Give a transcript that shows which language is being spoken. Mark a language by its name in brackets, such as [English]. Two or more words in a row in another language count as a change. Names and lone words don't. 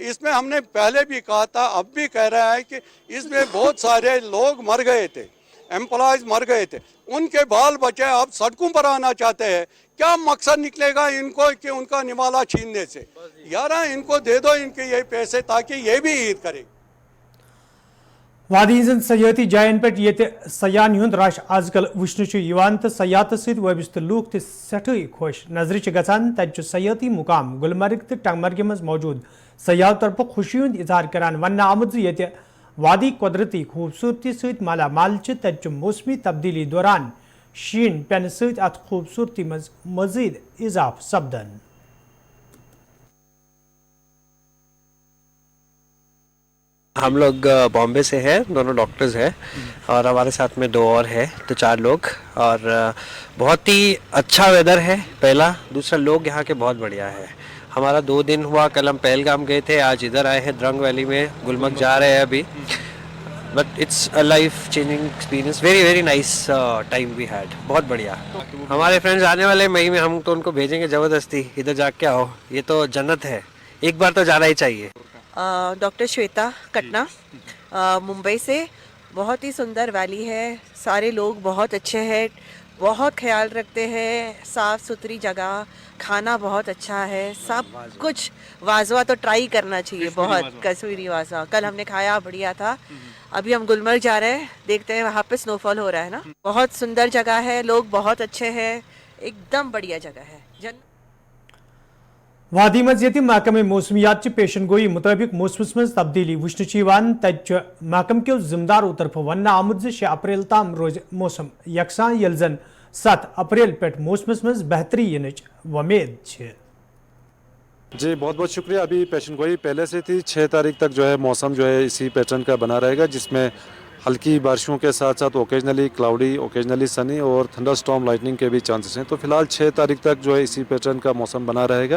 [Hindi] इसमें हमने पहले भी कहा था, अब भी कह रहा है कि इसमें बहुत सारे लोग मर गए थे, एम्प्लॉयज मर गए थे, उनके बाल बच्चे अब सड़कों पर आना चाहते हैं। क्या मकसद निकलेगा इनको कि उनका निवाला छीनने से? यार इनको दे दो इनके ये पैसे, ताकि ये भी ईद करें। [Kashmiri] वादी हंजन सयाती जायन पे ये सयान हुंद रश आजकल वुचन तो सयात सत वबस्त लूक तो सठी खुश नजर गसान। तत सयाती मुकाम गुलमर्ग तो टंगमर्ग मज मौजूद सयाह तरफ खुशी हुंद इजहार करान वन आमुद ये वादी कुदरती खूबसूरती सत माला माल तत मौसमी तब्दीली दौरान शीन पेन सत अत खूबसूरती मज मजीद इजाफ सपदन। [Hindi] हम लोग बॉम्बे से हैं, दोनों डॉक्टर्स हैं और हमारे साथ में 2 और हैं, तो 4 लोग। और बहुत ही अच्छा वेदर है, पहला। दूसरा, लोग यहाँ के बहुत बढ़िया है। हमारा 2 दिन हुआ, कल हम पहलगाम गए थे, आज इधर आए हैं द्रंग वैली में, गुलमर्ग जा रहे हैं अभी. [English] But it's a life changing experience, very very nice time we had, [Hindi] बहुत बढ़िया. हमारे फ्रेंड्स आने वाले मई में, हम तो उनको भेजेंगे ज़बरदस्ती, इधर जाके आओ, ये तो जन्नत है, एक बार तो जाना ही चाहिए. डॉक्टर श्वेता कटना, मुंबई से. बहुत ही सुंदर वैली है, सारे लोग बहुत अच्छे हैं, बहुत ख्याल रखते हैं, साफ़ सुथरी जगह, खाना बहुत अच्छा है, सब कुछ. वाजवा तो ट्राई करना चाहिए, बहुत कश्मीरी वाजवा कल हमने खाया, बढ़िया था. अभी हम गुलमर्ग जा रहे हैं, देखते हैं वहाँ पे स्नोफॉल हो रहा है ना. बहुत सुंदर जगह है, लोग बहुत अच्छे हैं, एकदम बढ़िया जगह है. [Kashmiri] वादी मज ये महकमे मौसमियात पेशन गोई मुताबिक मौसमस मज तब्दीली वुचन तत महकम के जिम्मेदारों तरफ वन आमुद 6 अप्रैल ताम रोज मौसम यकसा यल जन 7 अप्रैल पे मौसमस मज बेहतरी यनच वमेद है. [Hindi] जी बहुत बहुत शुक्रिया. अभी पेशन गोई पहले से थी, 6 तारीख तक जो है मौसम जो है इसी पैटर्न का बना रहेगा, जिसमें हल्की बारिशों के साथ साथ [English] occasionally cloudy, occasionally sunny [Hindi] और [English] thunderstorm lightning [Hindi] के भी चांसेस हैं. तो फिलहाल 6 तारीख तक जो है इसी पैटर्न का मौसम बना रहेगा.